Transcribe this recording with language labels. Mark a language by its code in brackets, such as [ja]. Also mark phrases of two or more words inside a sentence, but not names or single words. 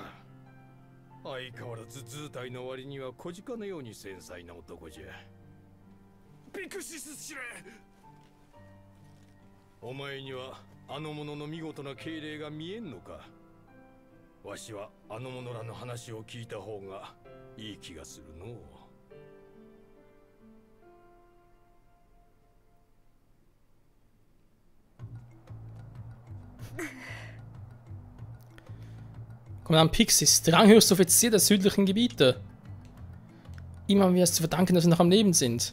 [ja] 相変わらず図体の割には小鹿のように繊細な男じゃ。ピクシス司令、お前にはあの者の見事な敬礼が見えんのか。わしはあの者らの話を聞いた方がいい気がするのう。 [de] Kommandant Pixis, der ranghöchste Offizier der südlichen Gebiete. Ihm haben wir es zu verdanken, dass wir noch am Leben sind.